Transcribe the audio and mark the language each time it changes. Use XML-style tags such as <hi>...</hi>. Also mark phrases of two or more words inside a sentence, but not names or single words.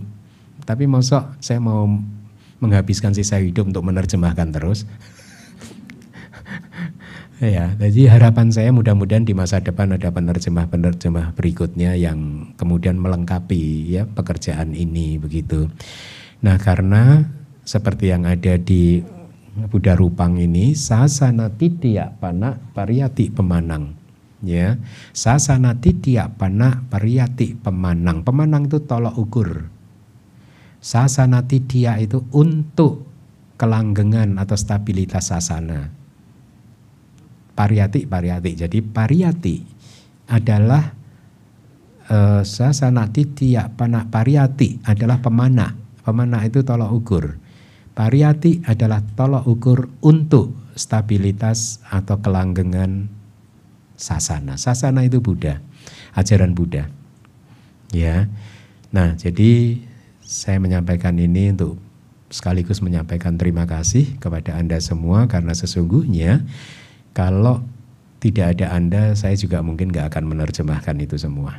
<id>Tapi mosok saya mau menghabiskan sisa hidup untuk menerjemahkan terus. Ya, jadi harapan saya mudah-mudahan di masa depan ada penerjemah-penerjemah berikutnya yang kemudian melengkapi ya pekerjaan ini begitu. Nah, karena seperti yang ada di Buddha Rupang ini,</id> <pi>sasana titiya pana pariyati pemanang. Ya, sasana titiya pana pariyati pemanang.</pi> <id>Pemanang itu tolok ukur.</id> <pi>Sasana titiya</pi> <id>itu untuk kelanggengan atau stabilitas sasana. Pariyati. Jadi pariyati adalah</id> <pi>sasana titiya pana pariyati</pi> <id>adalah pemana. Pemana itu tolok ukur. Pariyati adalah tolok ukur untuk stabilitas atau kelanggengan sasana. Sasana itu Buddha, ajaran Buddha. Ya. Nah, jadi saya menyampaikan ini untuk sekaligus menyampaikan terima kasih kepada Anda semua, karena sesungguhnya kalau tidak ada Anda, saya juga mungkin gak akan menerjemahkan itu semua.</id>